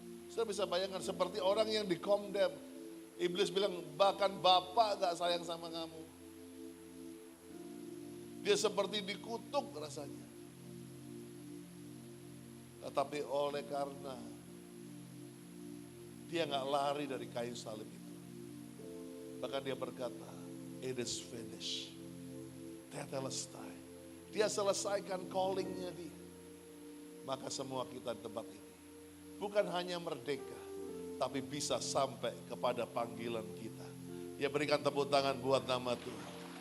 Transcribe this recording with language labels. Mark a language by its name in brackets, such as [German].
[Indonesian] Saya bisa bayangkan seperti orang yang dikondem. Iblis bilang, bahkan Bapak gak sayang sama kamu. Dia seperti dikutuk rasanya. Tetapi oleh karena dia gak lari dari kayu salib itu. Bahkan dia berkata, [English] it is finished. [Indonesian] Tetelestai. Dia selesaikan callingnya dia. Maka semua kita di tempat ini. Bukan hanya merdeka. Tapi bisa sampai kepada panggilan kita. Ya berikan tepuk tangan buat nama Tuhan.